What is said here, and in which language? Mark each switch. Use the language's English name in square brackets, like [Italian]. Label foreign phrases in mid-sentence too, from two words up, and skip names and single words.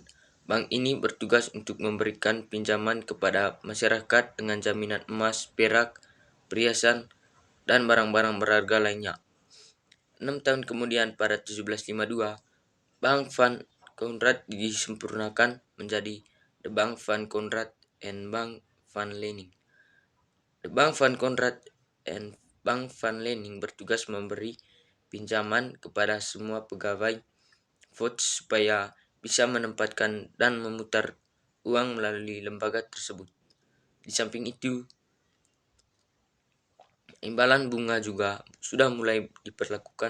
[Indonesian] Bank ini bertugas untuk memberikan pinjaman kepada masyarakat dengan jaminan emas, perak, perhiasan, dan barang-barang berharga lainnya. 6 tahun kemudian pada 1752, Bank Van Courant disempurnakan menjadi The Bank Van Courant and Bank Van Lening. The Bank Van Courant and Bank Van Lening bertugas memberi pinjaman kepada semua pegawai VOC supaya bisa menempatkan dan memutar uang melalui lembaga tersebut. Di samping itu, imbalan bunga juga sudah mulai diperlakukan.